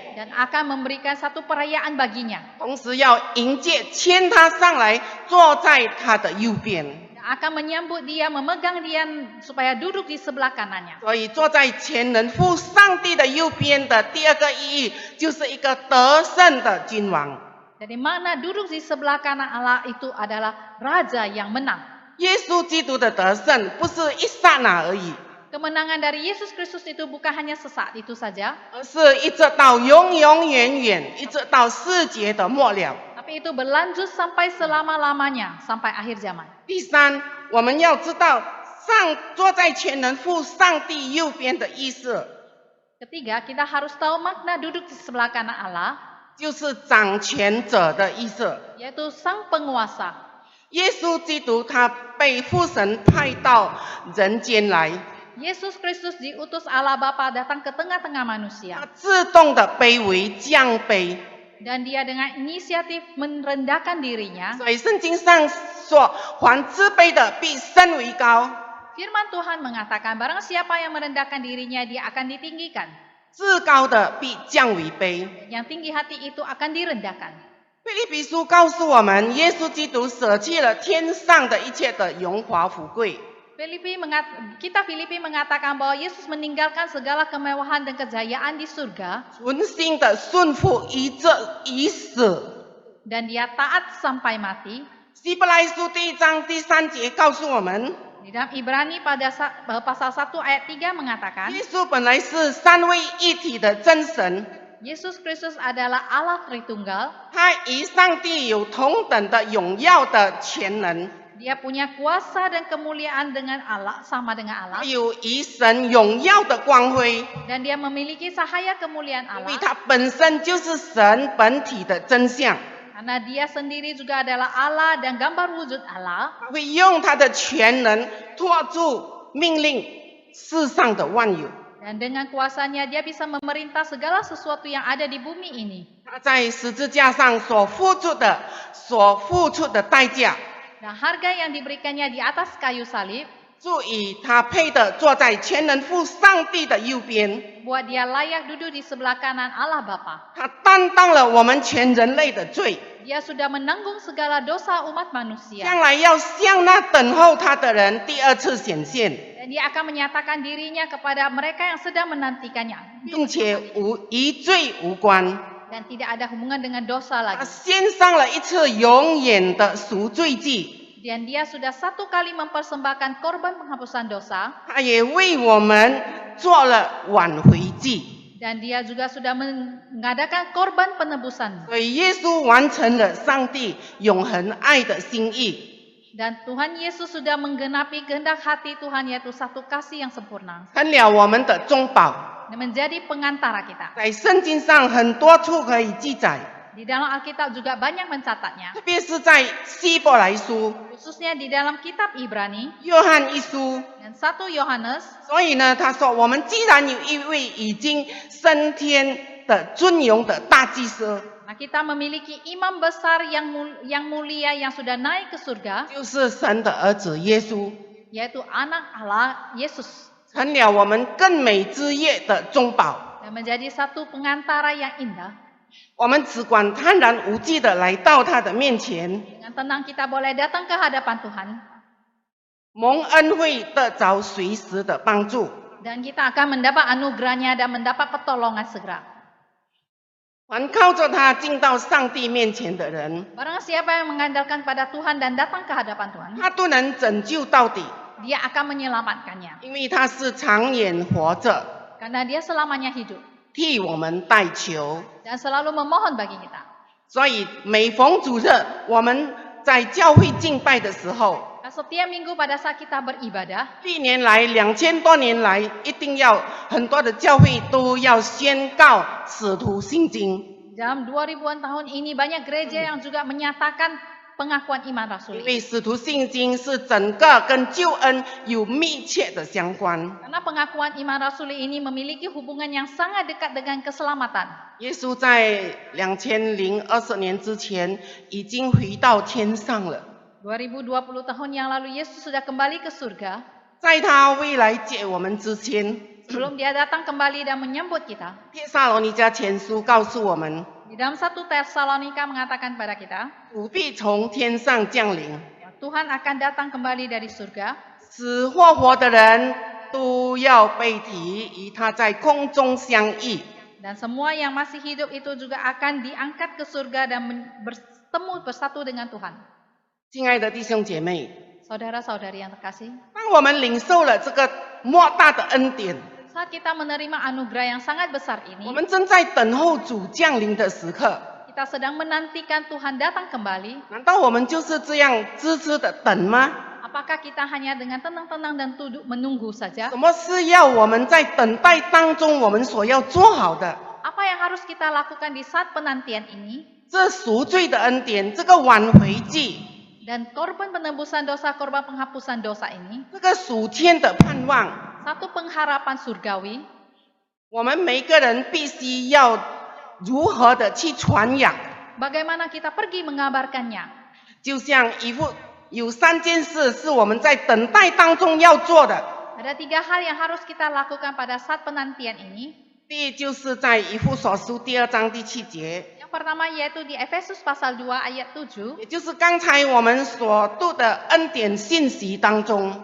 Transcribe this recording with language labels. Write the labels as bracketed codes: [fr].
[id] dan akan memberikan satu perayaan baginya. [zh] 同时要迎接牵他上来坐在他的右边。 [id] Akan menyambut dia, memegang dia supaya duduk di sebelah kanannya. [zh] 所以坐在全能父上帝的右边的第二个意义，就是一个得胜的君王。 [id] Dari mana duduk di sebelah kanan Allah itu adalah raja yang menang. [zh] 耶稣基督的得胜不是一刹那而已， [id] Kemenangan dari Yesus Kristus itu bukan hanya sesaat itu saja, [zh] 而是一直到永永远远，一直到世界的末了。 [id] tapi itu berlanjut sampai selama-lamanya, sampai akhir zaman. [zh] 第三，我们要知道坐在全能父上帝右边的意思， [id] Ketiga, kita harus tahu makna duduk di sebelah kanan Allah, [zh] 就是掌权者的意思。 [id] yaitu sang penguasa. [zh] 耶稣基督他被父神派到人间来， [id] Yesus Kristus diutus Allah Bapa datang ke tengah-tengah manusia. [zh] 自动的卑微降卑。 [id] Dan dia dengan inisiatif merendahkan dirinya. [zh] 所以圣经上说，凡自卑的必升为高， [id] Firman Tuhan mengatakan, barang siapa yang merendahkan dirinya, dia akan ditinggikan. [zh] 自高的必降为卑。 [id] Yang tinggi hati itu akan direndahkan. [zh] 腓立比书告诉我们，耶稣基督舍弃了天上的一切的荣华富贵， [id] Kitab Filipi mengatakan bahwa Yesus meninggalkan segala kemewahan dan kejayaan di surga. [zh] 存心的顺服以死。 [id] Dan dia taat sampai mati. [zh] 希伯来书第1章第3节告诉我们， [id] Di dalam Ibrani pada pasal 1 ayat 3 mengatakan, [zh] 耶稣本来是三位一体的真神， [id] Yesus Kristus adalah Allah Tritunggal. [zh] 他与上帝有同等的荣耀的全能， [id] Dia punya kuasa dan kemuliaan dengan Allah, sama dengan Allah. [zh] 他有与神荣耀的光辉， [id] Dan dia memiliki cahaya kemuliaan [zh] 因为 [id] Allah. [zh] 他本身就是神本体的真相。 [id] Karena dia sendiri juga adalah Allah dan gambar wujud Allah. [zh] 他会用他的全能托住命令世上的万有。 [id] Dan dengan kuasanya dia bisa memerintah segala sesuatu yang ada di bumi ini. [zh] 他在十字架上所付出的代价， [id] Dan harga yang diberikannya di atas kayu salib [zh] 足以他配得坐在全能父上帝的右边。 [id] buat dia layak duduk di sebelah kanan Allah Bapa. [zh] 他担当了我们全人类的罪， [id] Dia sudah menanggung segala dosa umat manusia. [zh] 将来要向那等候他的人第二次显现， [id] Dan dia akan menyatakan dirinya kepada mereka yang sedang menantikannya. [zh] 并且与罪无关。 [id] Dan tidak ada hubungan dengan dosa [zh] 他 [id] lagi. [zh] 献上了一次永远的赎罪祭， [id] Dan dia sudah satu kali mempersembahkan korban penghapusan dosa. [zh] 他也为我们做了挽回祭。 [id] Dan dia juga sudah mengadakan korban penebusan. [zh] 所以耶稣完成了上帝永恒爱的心意。 [id] Dan Tuhan Yesus sudah menggenapi kehendak hati Tuhan, yaitu satu kasih yang sempurna. [zh] 成了我们的中保。 [id] Dan menjadi pengantara kita. [zh] 在圣经上很多处可以记载， [id] Di dalam Alkitab juga banyak mencatatnya. [zh] 特别是在希伯来书、 [id] Khususnya di dalam kitab Ibrani [zh] 约翰一书。 [id] dan 1 Yohanes. [zh] 所以呢，他说，我们既然有一位已经升天的尊荣的大祭司， [id] Nah, kita memiliki imam besar yang mulia yang sudah naik ke surga, [zh] 就是神的儿子耶稣， [id] yaitu anak Allah Yesus. [zh] 成了我们更美之业的中保。 [id] Dan menjadi satu pengantara yang indah. [zh] 我们只管坦然无惧的来到他的面前， [id] Dengan tenang kita boleh datang ke hadapan Tuhan. [zh] 蒙恩惠得着随时的帮助。 [id] Dan kita akan mendapat anugerahnya dan mendapat pertolongan segera. [zh] 凡靠着他进到上帝面前的人， [id] Barang siapa yang mengandalkan pada Tuhan dan datang ke hadapan Tuhan, [zh] 他都能拯救到底， [id] dia akan menyelamatkannya. [zh] 因为他是长远活着， [id] Karena dia selamanya hidup [zh] 替我们代求。 [id] dan selalu memohon bagi kita. [zh] 所以每逢主日，我们在教会敬拜的时候， [id] Nah, setiap minggu pada saat kita beribadah, [zh] 历年来2000多年来，一定要很多的教会都要宣告使徒信经。 [id] dalam 2000-an tahun ini banyak gereja yang juga menyatakan pengakuan iman [zh] 因 [id] rasuli. [zh] 为使徒信经是整个跟救恩有密切的相关。 [id] Karena pengakuan iman rasuli ini memiliki hubungan yang sangat dekat dengan keselamatan. [zh] 耶稣在2020年之前已经回到天上了， [id] 2020 tahun yang lalu Yesus sudah kembali ke surga. [zh] 在他未来接我们之前， [id] Sebelum dia datang kembali dan menyambut kita. [zh] 帖撒罗尼迦前书告诉我们， [id] Di dalam 1 Tesalonika mengatakan pada kita, [zh] 主必从天上降临， [id] Tuhan akan datang kembali dari surga. [zh] 死或活的人都要被提，与他在空中相遇。 [id] Dan semua yang masih hidup itu juga akan diangkat ke surga dan bertemu bersatu dengan Tuhan. [zh] 亲爱的弟兄姐妹， [id] Saudara-saudari yang terkasih, [zh] 当我们领受了这个莫大的恩典， [id] saat kita menerima anugerah yang sangat besar [zh] 我们正在等候主降临的时刻， [id] kita sedang menantikan Tuhan datang kembali. [zh] 难道我们就是这样痴痴的等吗？ [id] Apakah kita hanya dengan tenang-tenang dan duduk menunggu saja? [zh] 什么是要我们在等待当中我们所要做好的？ [id] Apa yang harus kita lakukan di saat penantian ini? [zh] 这赎罪的恩典，这个挽回祭， [id] Dan korban penebusan dosa, korban penghapusan dosa ini, [zh] 这个属天的盼望， [id] satu pengharapan surgawi, [zh] 我们每个人必须要如何的去传扬。 [id] bagaimana kita pergi mengabarkannya. [zh] 就像有3件事是我们在等待当中要做的。 [id] Ada 3 hal yang harus kita lakukan pada saat penantian ini. [zh] 第一就是在以弗所书第2章第7节， [id] Yang pertama yaitu di Efesus pasal 2 ayat 7, [zh] 也就是刚才我们所读的恩典信息当中，